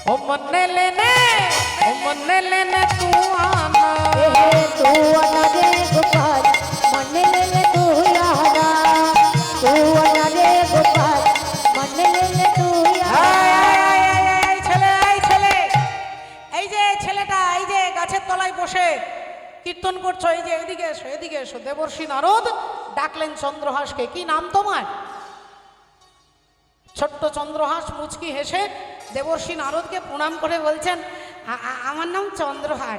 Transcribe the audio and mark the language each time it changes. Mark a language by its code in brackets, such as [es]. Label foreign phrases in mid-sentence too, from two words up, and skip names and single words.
[hi] मन लेने तू आना तू आना रे गोपाल मन ले तू यादा तू आना रे गोपाल मन ले तू [bn] এই যে ছেলেটা এই যে গাছের তলায় বসে কীর্তন করছো, এই যে এদিকে এসো, এদিকে এসো। দেবর্ষী নারদ ডাকলেন চন্দ্রহাসকে। কি নাম তোমার? ছোট্ট চন্দ্রহাস মুচকি হেসে দেবর্ষী নারদকে প্রণাম করে বলছেন, আমার নাম চন্দ্রহাস।